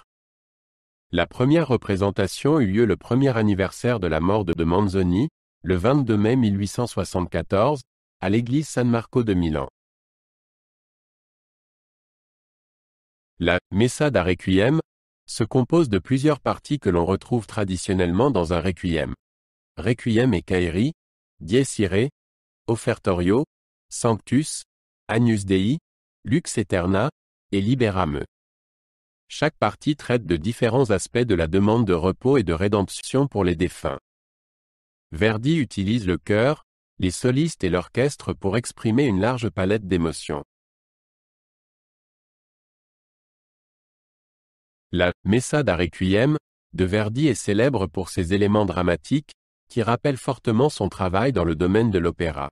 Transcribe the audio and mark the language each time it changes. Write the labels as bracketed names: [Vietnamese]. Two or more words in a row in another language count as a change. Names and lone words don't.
[French] La première représentation eut lieu le premier anniversaire de la mort de Manzoni, le 22 mai 1874, à l'église San Marco de Milan. La Messa da Requiem se compose de plusieurs parties que l'on retrouve traditionnellement dans un requiem. Requiem et Caeri, Dies Irae, Offertorio, Sanctus, Agnus Dei, Lux Aeterna, et Libera Me. Chaque partie traite de différents aspects de la demande de repos et de rédemption pour les défunts. Verdi utilise le chœur, les solistes et l'orchestre pour exprimer une large palette d'émotions. La Messa da Requiem de Verdi est célèbre pour ses éléments dramatiques, qui rappellent fortement son travail dans le domaine de l'opéra.